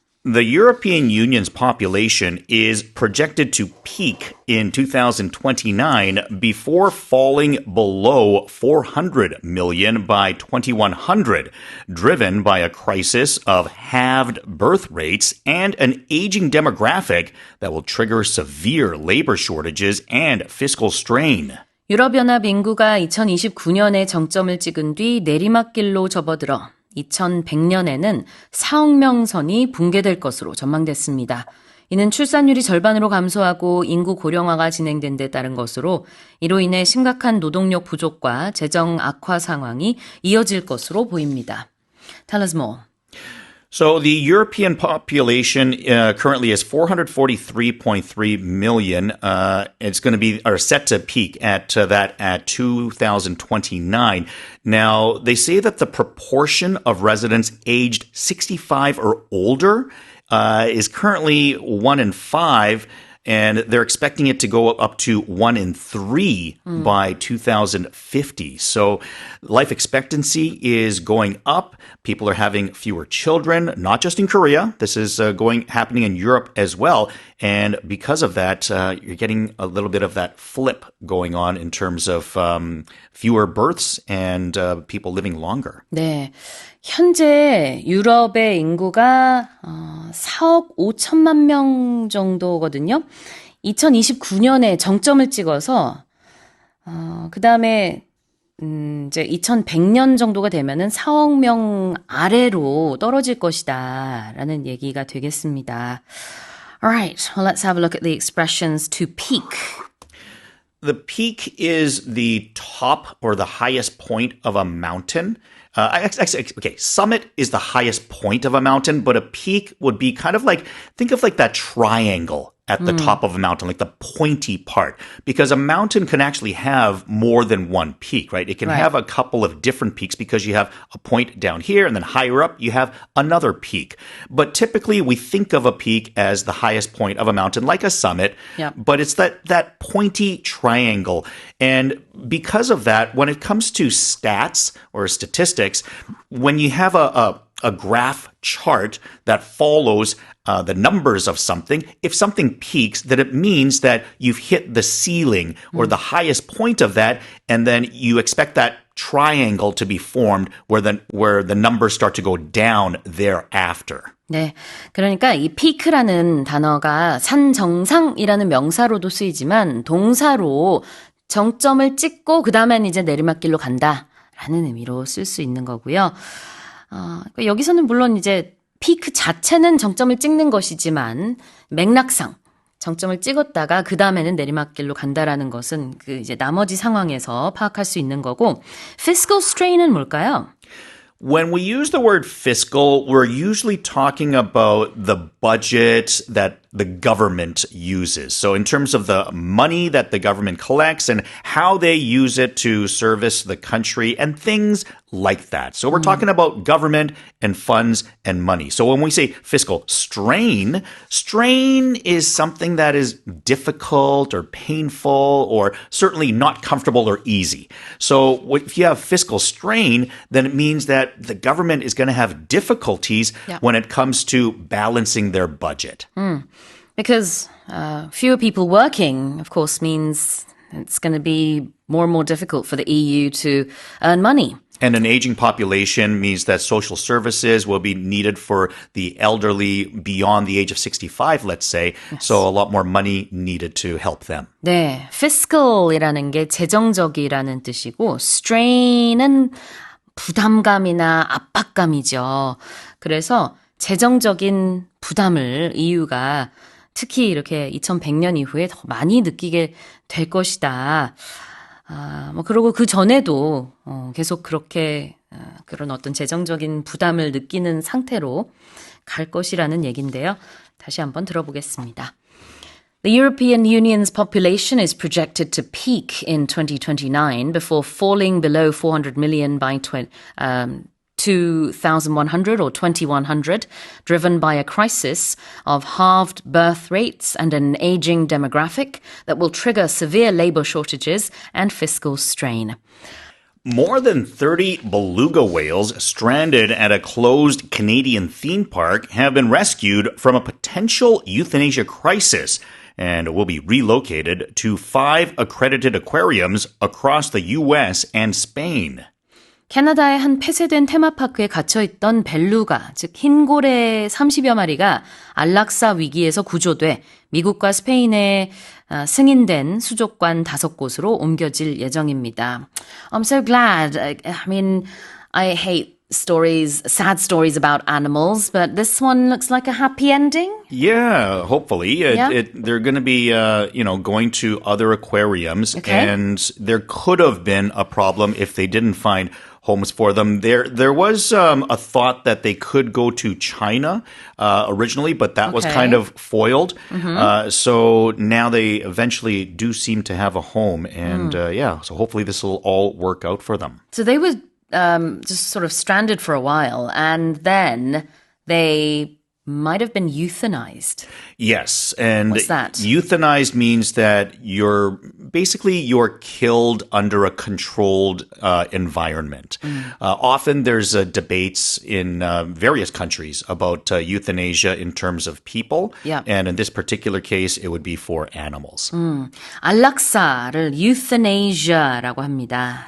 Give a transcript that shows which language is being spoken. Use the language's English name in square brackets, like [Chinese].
[English] The European Union's population is projected to peak in 2029 before falling below 400 million by 2100, driven by a crisis of halved birth rates and an aging demographic that will trigger severe labor shortages and fiscal strain. [Korean] 유럽연합 인구가 2029년에 정점을 찍은 뒤 내리막길로 접어들어 2100년에는 4억 명 선이 붕괴될 것으로 전망됐습니다. 이는 출산율이 절반으로 감소하고 인구 고령화가 진행된 데 따른 것으로 이로 인해 심각한 노동력 부족과 재정 악화 상황이 이어질 것으로 보입니다. [English] Tell us more. So the European population currently is 443.3 million. It's going to be or set to peak at 2029. Now, they say that the proportion of residents aged 65 or older is currently 1 in 5. And they're expecting it to go up to 1 in 3 by 2050. So life expectancy is going up. People are having fewer children, not just in Korea. This is happening in Europe as well. And because of that, you're getting a little bit of that flip going on in terms of fewer births and people living longer. [Korean] 네. 현재 유럽의 인구가 4억 5천만 명 정도거든요. 2029년에 정점을 찍어서 그다음에 이제 2100년 정도가 되면은 4억 명 아래로 떨어질 것이다라는 얘기가 되겠습니다. [English] Alright, well, let's have a look at the expressions to peak. The peak is the top or the highest point of a mountain. Okay, summit is the highest point of a mountain, but a peak would be kind of like, think of like that triangle at the top of a mountain, like the pointy part. Because a mountain can actually have more than one peak, right? It can have a couple of different peaks because you have a point down here and then higher up you have another peak. But typically we think of a peak as the highest point of a mountain, like a summit. Yep. But it's that pointy triangle. And because of that, when it comes to stats or statistics, when you have a graph chart that follows the numbers of something, if something peaks, then it means that you've hit the ceiling or the highest point of that, and then you expect that triangle to be formed where the numbers start to go down thereafter. [Korean] 네, 그러니까 이 피크라는 단어가 산 정상이라는 명사로도 쓰이지만 동사로 정점을 찍고 그 다음엔 이제 내리막길로 간다라는 의미로 쓸 수 있는 거고요. 여기서는 물론 이제 피크 자체는 정점을 찍는 것이지만 맥락상 정점을 찍었다가 그 다음에는 내리막길로 간다라는 것은 그 이제 나머지 상황에서 파악할 수 있는 거고, fiscal strain은 뭘까요? [English] When we use the word fiscal, we're usually talking about the budget that the government uses. So in terms of the money that the government collects and how they use it to service the country and things like that. So we're talking about government and funds and money. So when we say fiscal strain, strain is something that is difficult or painful or certainly not comfortable or easy. So if you have fiscal strain, then it means that the government is going to have difficulties when it comes to balancing their budget. Because fewer people working, of course, means it's going to be more and more difficult for the EU to earn money. And an aging population means that social services will be needed for the elderly beyond the age of 65, let's say. Yes. So a lot more money needed to help them. [Korean] 네, fiscal이라는 게 재정적이라는 뜻이고 strain은 부담감이나 압박감이죠. 그래서 재정적인 부담을 EU가 특히 이렇게 2100년 이후에 더 많이 느끼게 될 것이다. 그리고 그 전에도 계속 그렇게 그런 어떤 재정적인 부담을 느끼는 상태로 갈 것이라는 얘기인데요. 다시 한번 들어보겠습니다. [English] The European Union's population is projected to peak in 2029 before falling below 400 million by 2100 or 2100, driven by a crisis of halved birth rates and an aging demographic that will trigger severe labor shortages and fiscal strain. More than 30 beluga whales stranded at a closed Canadian theme park have been rescued from a potential euthanasia crisis and will be relocated to 5 accredited aquariums across the U.S. and Spain. [Korean] 캐나다의 한 폐쇄된 테마파크에 갇혀있던 벨루가, 즉 흰고래 30여 마리가 안락사 위기에서 구조돼 미국과 스페인에 승인된 수족관 5곳으로 옮겨질 예정입니다. [English] I'm so glad. I mean, I hate stories, sad stories about animals, but this one looks like a happy ending. Yeah, hopefully. Yeah? They're going to be, going to other aquariums, Okay. and there could have been a problem if they didn't find homes for them. There was a thought that they could go to China originally, but that was Okay. kind of foiled. So now they eventually do seem to have a home, and so hopefully this will all work out for them. So they were just sort of stranded for a while, and then they might have been euthanized. Yes, and What's that? euthanized means that you're killed under a controlled environment. Often there's debates in various countries about euthanasia in terms of people, Yeah. and in this particular case, it would be for animals. [Korean] 안락사를 euthanasia라고 합니다.